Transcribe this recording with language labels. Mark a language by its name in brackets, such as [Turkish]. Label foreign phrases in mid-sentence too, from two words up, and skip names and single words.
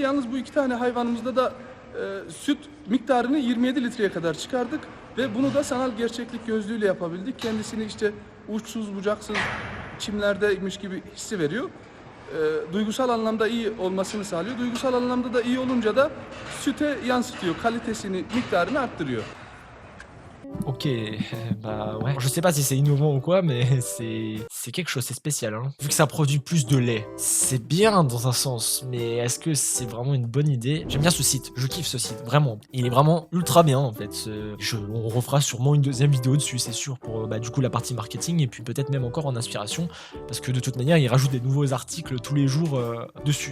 [Turkish] Yalnız bu 2 tane hayvanımızda da süt miktarını 27 litreye kadar çıkardık. Ve bunu da sanal gerçeklik gözlüğüyle yapabildik. Kendisini işte uçsuz bucaksız çimlerdeymiş gibi hissi veriyor. Duygusal anlamda iyi olmasını sağlıyor. Duygusal anlamda da iyi olunca da süte yansıtıyor. Kalitesini, miktarını arttırıyor. [French] Ok, bah ouais. Je sais pas si c'est innovant ou quoi, mais c'est quelque chose, c'est spécial. Hein. Vu que ça produit plus de lait, c'est bien dans un sens, mais est-ce que c'est vraiment une bonne idée? J'aime bien ce site, je kiffe ce site, vraiment. Il est vraiment ultra bien en fait. On refera sûrement une deuxième vidéo dessus, c'est sûr, pour du coup la partie marketing et puis peut-être même encore en inspiration, parce que de toute manière, il rajoute des nouveaux articles tous les jours dessus.